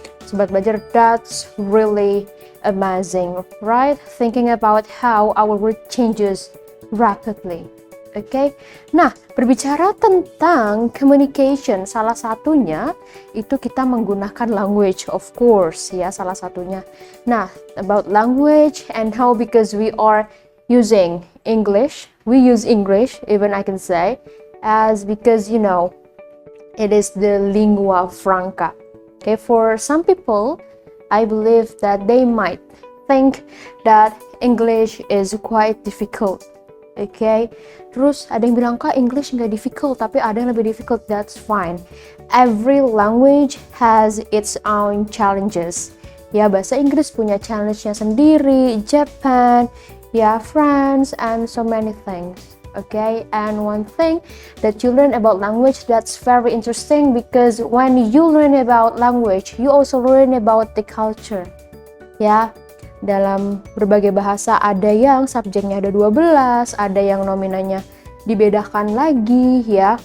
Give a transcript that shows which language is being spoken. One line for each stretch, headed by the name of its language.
English: Sobat Belajar, that's really amazing, right? Thinking about how our world changes rapidly. Okay?
Indonesian: Nah, berbicara tentang communication, salah satunya itu kita menggunakan language,
English: of course,
Indonesian: ya, salah satunya.
English: Nah, about language and how, because we are using English, we use English, even I can say, as because, it is the lingua franca. Okay, for some people, I believe that they might think that English is quite difficult.
Indonesian: Okay, terus ada yang bilang, Kak, English nggak difficult, tapi ada yang lebih difficult.
English: That's fine. Every language has its own challenges.
Indonesian: Ya, bahasa Inggris punya challenge-nya sendiri, Japan, ya,
English: France, and so many things. Okay, and one thing that you learn about language that's very interesting, because when you learn about language, you also learn about the culture.
Indonesian: Ya, dalam berbagai bahasa ada yang subjeknya ada 12, ada yang nominanya dibedakan lagi, ya.